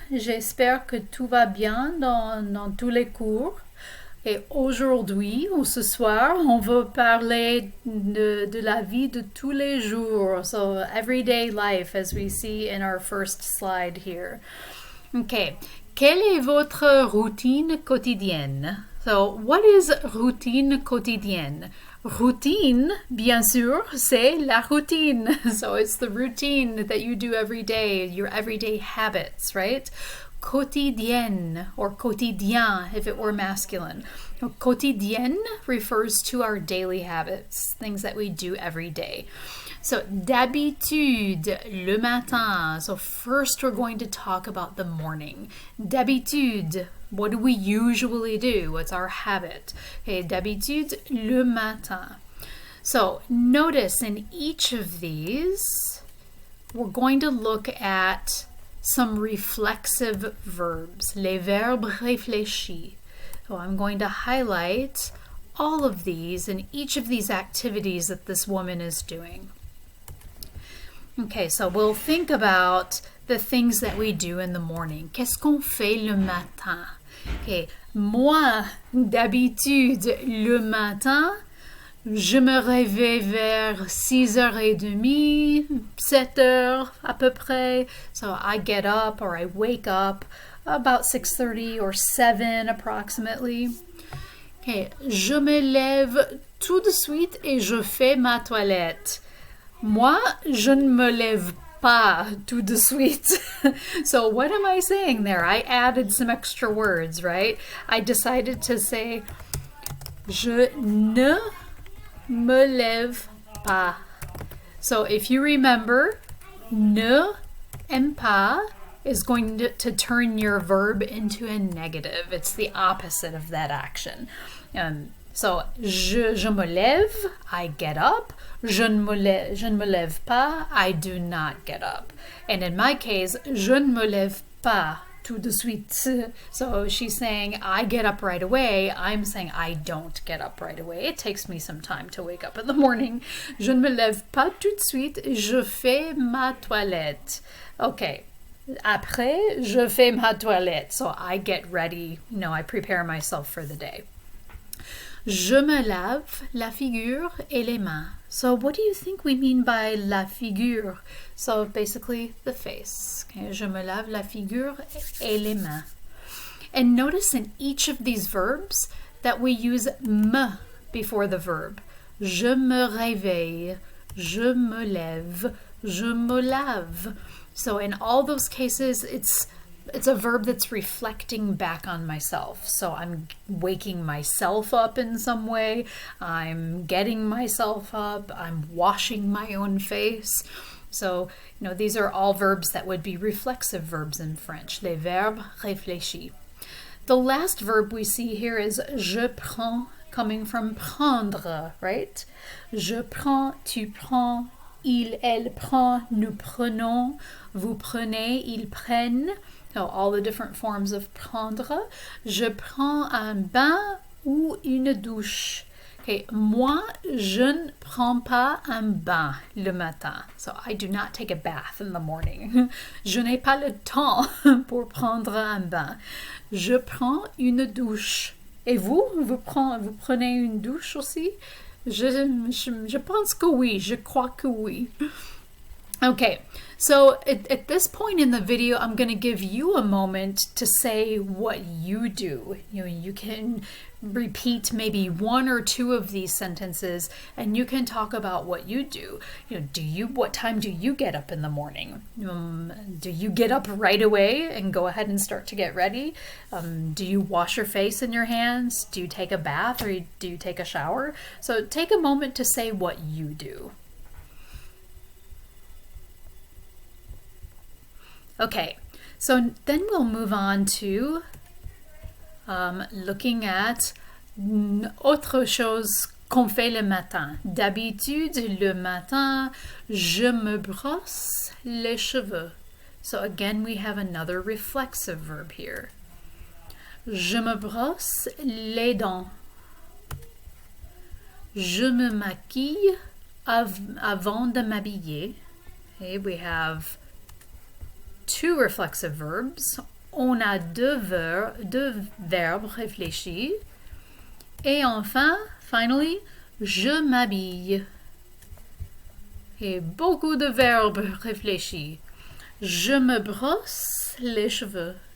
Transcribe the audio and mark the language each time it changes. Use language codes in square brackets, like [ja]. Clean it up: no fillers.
[fr] J'espère que tout va bien dans tous les cours. Et aujourd'hui ou ce soir, on va parler de la vie de tous les jours. [en] So everyday life as we see in our first slide here. Okay. [fr] Quelle est votre routine quotidienne? [en] So what is [fr] routine quotidienne? Routine, bien sûr, c'est la routine. [en] So it's the routine that you do every day, your everyday habits, right? Quotidienne or quotidien if it were masculine. Quotidienne refers to our daily habits, things that we do every day. So [fr] d'habitude, le matin. [en] So first we're going to talk about the morning. D'habitude, what do we usually do? What's our habit? [fr] Okay, d'habitude, le matin. [en] So notice in each of these, we're going to look at some reflexive verbs, [fr] les verbes réfléchis. [en] So I'm going to highlight all of these in each of these activities that this woman is doing. Okay, so we'll think about the things that we do in the morning. [fr] Qu'est-ce qu'on fait le matin? Okay, moi, d'habitude, le matin, je me réveille vers 6h30, 7h à peu près. [en] So I get up or I wake up about 6:30 or 7 approximately. [fr] Okay, je me lève tout de suite et je fais ma toilette. Moi, je ne me lève pas tout de suite. [en] So what am I saying there? I added some extra words, right? I decided to say, [fr] je ne me lève pas. [en] So if you remember, ne and pas is going to turn your verb into a negative. It's the opposite of that action. So, [fr] je me lève, [en] I get up. [fr] Je ne me lève pas, [en] I do not get up. And in my case, [fr] je ne me lève pas tout de suite. [en] So she's saying, I get up right away. I'm saying, I don't get up right away. It takes me some time to wake up in the morning. [fr] Je ne me lève pas tout de suite, je fais ma toilette. Okay. Après, je fais ma toilette. [en] So I get ready, I prepare myself for the day. [fr] Je me lave la figure et les mains. [en] So what do you think we mean by la figure? So basically the face. Okay, [fr] je me lave la figure et les mains. [en] And notice in each of these verbs that we use me before the verb. [fr] Je me réveille, je me lève, je me lave. [en] So in all those cases, it's a verb that's reflecting back on myself. So I'm waking myself up in some way. I'm getting myself up. I'm washing my own face. So, these are all verbs that would be reflexive verbs in French. [fr] Les verbes réfléchis. [en] The last verb we see here is [fr] je prends, [en] coming from prendre, right? [fr] Je prends, tu prends, il, elle prend, nous prenons, vous prenez, ils prennent. [en] So all the different forms of prendre. [fr] Je prends un bain ou une douche. Okay, moi, je ne prends pas un bain le matin. [en] So I do not take a bath in the morning. [fr] Je n'ai pas le temps pour prendre un bain. Je prends une douche. Et vous prenez une douche aussi? Je pense que oui. Je crois que oui. [en] Okay, so at this point in the video, I'm going to give you a moment to say what you do. You can repeat maybe one or two of these sentences, and you can talk about what you do. What time do you get up in the morning? Do you get up right away and go ahead and start to get ready? Do you wash your face and your hands? Do you take a bath or do you take a shower? So take a moment to say what you do. Okay, so then we'll move on to looking at [fr] autre chose qu'on fait le matin. D'habitude, le matin, je me brosse les cheveux. [en] So again, we have another reflexive verb here. [fr] Je me brosse les dents. Je me maquille avant de m'habiller. [en] Okay, we have two reflexive verbs. [fr] On a deux verbes réfléchis. Et enfin, [en] finally, [fr] je m'habille. Et beaucoup de verbes réfléchis. Je me brosse les cheveux.